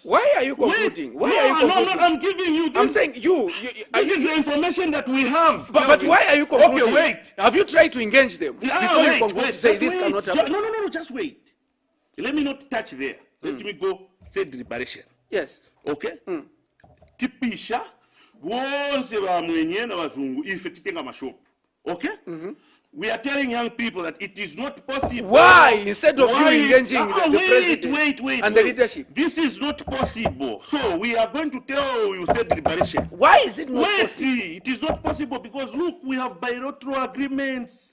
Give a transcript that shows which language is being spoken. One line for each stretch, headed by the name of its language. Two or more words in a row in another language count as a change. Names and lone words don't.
English: Why are you concluding? Why are you concluding? No, I'm giving you this. I'm saying this is the information that we have. But why are you concluding? Okay, wait. Have you tried to engage them before you conclude to say this cannot happen? No, just wait. Let me not touch there. Let me go third deliberation. Yes.
Nyanja: Okay? Tipisha, wonse ba mwenye na wazungu, ife titenga mashopu.
English: Okay? We are telling young people that it is not possible. Why? Instead of you engaging the president and the leadership. This is not possible. So we are going to tell you third deliberation. Why is it not possible? It is not possible because look, we have bilateral agreements.